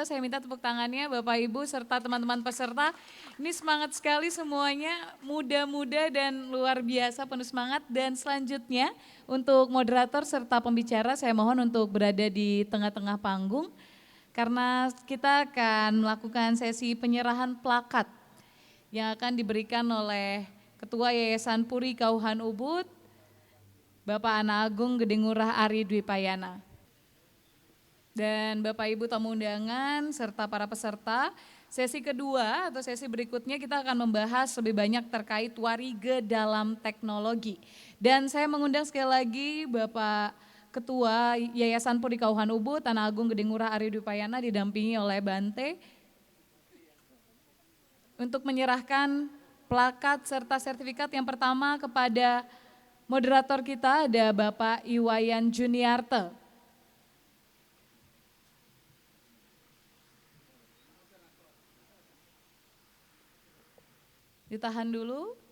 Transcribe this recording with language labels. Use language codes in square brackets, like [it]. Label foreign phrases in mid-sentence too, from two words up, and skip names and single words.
[id] Saya minta tepuk tangannya Bapak Ibu serta teman-teman peserta. Ini semangat sekali semuanya, muda-muda dan luar biasa penuh semangat. Dan selanjutnya untuk moderator serta pembicara saya mohon untuk berada di tengah-tengah panggung. Karena kita akan melakukan sesi penyerahan plakat yang akan diberikan oleh Ketua Yayasan Puri Kauhan Ubud, Bapak Ana Agung Gede Ngurah Ari Dwi Payana. Dan Bapak Ibu tamu undangan serta para peserta, sesi kedua atau sesi berikutnya kita akan membahas lebih banyak terkait warige dalam teknologi. Dan saya mengundang sekali lagi Bapak Ketua Yayasan Puri Kauhan Ubud, Ana Agung Gede Ngurah Ari Dwi Payana didampingi oleh Bante untuk menyerahkan plakat serta sertifikat yang pertama kepada moderator kita ada Bapak Iwayan Juniarto. Ditahan dulu.